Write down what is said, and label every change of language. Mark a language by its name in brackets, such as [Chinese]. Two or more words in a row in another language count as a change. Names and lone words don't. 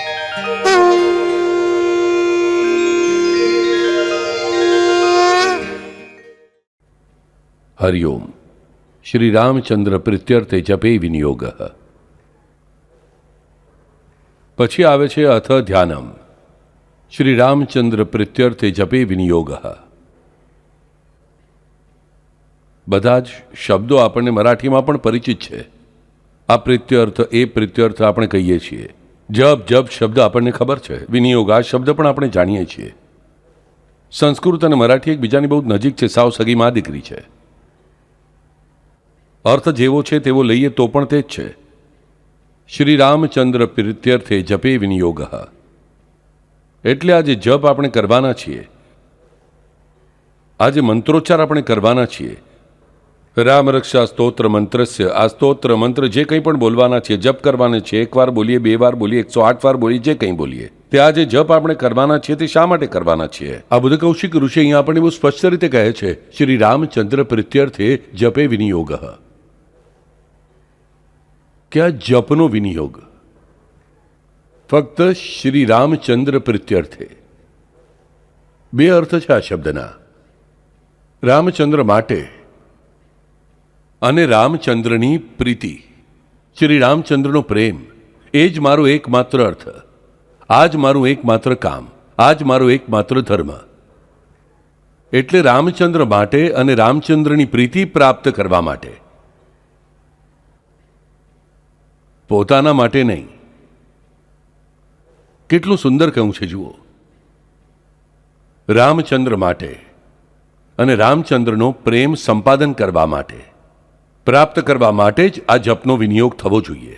[Sanskrit] हरिओम। श्री रामचंद्र प्रीत्यर्थे जपे विनियोग। [Gujarati] પછી આવે છે [Sanskrit] अथ ध्यानम। श्री रामचंद्र प्रीत्यर्थे जपे विनियोग। [Gujarati] બધા જ શબ્દો આપણને મરાઠીમાં પણ પરિચિત છે। આ પ્રીત્યર્થ એ પ્રીત્યર્થ આપણે કહીએ છીએ। જપ જપ શબ્દ આપણને ખબર છે। વિનિયોગ આ શબ્દ પણ આપણે જાણીએ છીએ। સંસ્કૃત અને મરાઠી એકબીજાની બહુ નજીક છે, સાવ સગી માં દીકરી છે। અર્થ જેવો છે તેવો લઈએ તો પણ તે જ છે। [Sanskrit] श्री रामचंद्र प्रीत्यर्थे जपे विनियोग। [Gujarati] એટલે આજ જપ આપણે કરવાના છીએ, આજ મંત્રોચ્ચાર આપણે કરવાના છીએ। [Sanskrit] राम रक्षा स्तोत्र मंत्रस्य [Gujarati] આ સ્તોત્ર મંત્ર જે કંઈ પણ બોલવાના છે, જપ કરવાને છે। એક વાર બોલીએ, બે વાર બોલીએ, 108 વાર બોલીએ, જે કંઈ બોલીએ તે આજ જપ આપણે કરવાના છીએ તે શા માટે કરવાના છીએ? આ બુધકૌશિક ઋષિ અહીંયા આપણે બહુ સ્પષ્ટ રીતે કહે છે, [Sanskrit] श्री रामचंद्र प्रीत्यर्थे जपे विनियोग। [Gujarati] ક્યા જપનો વિનિયોગ ફક્ત [Sanskrit] श्री रामचंद्र प्रीत्यर्थे। [Gujarati] બે અર્થ છે આ શબ્દના। રામચંદ્ર માટે અને રામચંદ્રની પ્રીતિ, શ્રી રામચંદ્રનો પ્રેમ, એજ મારો એકમાત્ર અર્થ। આજ મારું એકમાત્ર કામ, આજ મારો એકમાત્ર ધર્મ। એટલે રામચંદ્ર માટે અને રામચંદ્રની પ્રીતિ પ્રાપ્ત કરવા માટે, પોતાના માટે નહીં। કેટલું સુંદર કહ્યું છે જુઓ। રામચંદ્ર માટે અને રામચંદ્રનો પ્રેમ સંપાદન કરવા માટે, પ્રાપ્ત કરવા માટે જ આ જપનો વિનિયોગ થવો જોઈએ।